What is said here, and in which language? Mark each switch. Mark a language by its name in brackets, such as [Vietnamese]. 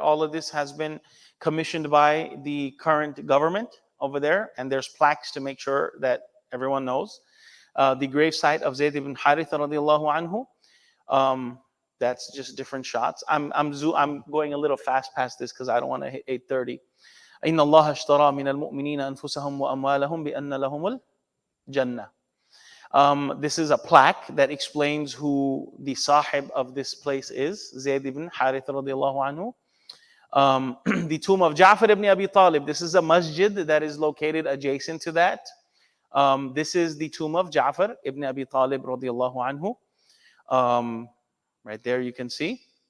[English] All of this has been commissioned by the current government over there, and there's plaques to make sure that everyone knows. The grave site of Zayd ibn Haritha [Arabic] radiallahu anhu, [English] that's just different shots. I'm going a little fast past this because I don't want to hit 8:30. [Arabic] إن الله اشترى من المؤمنين أنفسهم وأموالهم بأن لهم الجنة. [English] This is a plaque that explains who the sahib of this place is, Zayd ibn Haritha [Arabic] radiallahu anhu. [English] The tomb of Ja'far ibn Abi Talib, this is a masjid that is located adjacent to that. This is the tomb of Ja'far ibn Abi Talib [Arabic] radiallahu anhu. [English] Right there you can see.